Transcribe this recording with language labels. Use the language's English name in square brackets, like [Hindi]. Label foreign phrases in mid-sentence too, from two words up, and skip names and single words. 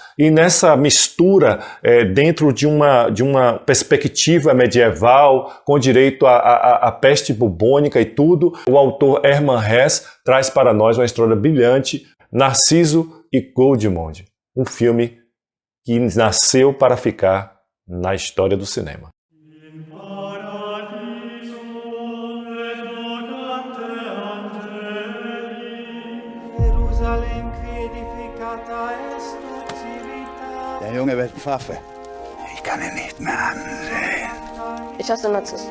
[Portuguese] E nessa mistura, dentro de uma perspectiva medieval, com direito à peste bubônica e tudo, o autor Hermann Hesse traz para nós uma história brilhante, Narciso e Goldmund. Um filme que nasceu para ficar na história do cinema. [German] Der Junge wird Pfaffe. Ich kann ihn nicht mehr ansehen. Ich hasse Narziss.